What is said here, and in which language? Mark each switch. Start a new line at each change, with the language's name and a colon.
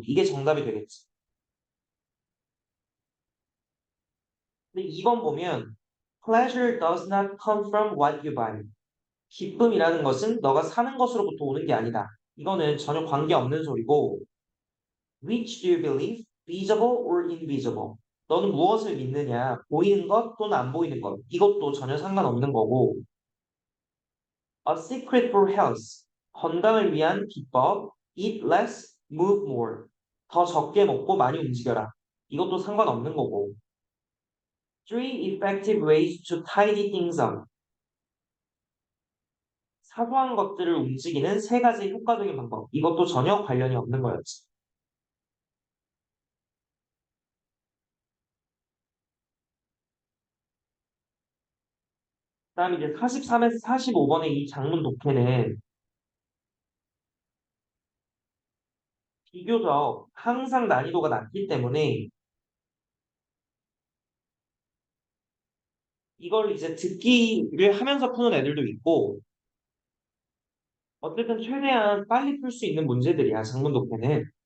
Korean: 이게 정답이 되겠지. 근데 2번 보면
English: Pleasure does not come from what you buy.
Korean: 기쁨이라는 것은 너가 사는 것으로부터 오는 게 아니다. 이거는 전혀 관계없는 소리고
English: Which do you believe? Visible or invisible?
Korean: 너는 무엇을 믿느냐? 보이는 것 또는 안 보이는 것. 이것도 전혀 상관없는 거고
English: A secret for health.
Korean: 건강을 위한 비법.
English: Eat less, move more.
Korean: 더 적게 먹고 많이 움직여라. 이것도 상관없는 거고.
English: Three effective ways to tidy things up.
Korean: 사소한 것들을 움직이는 세 가지 효과적인 방법. 이것도 전혀 관련이 없는 거였지. 그다음에 이제 43에서 45번의 이 장문 독해는 비교적 항상 난이도가 낮기 때문에 이걸 이제 듣기를 하면서 푸는 애들도 있고 어쨌든 최대한 빨리 풀 수 있는 문제들이야, 장문 독해는.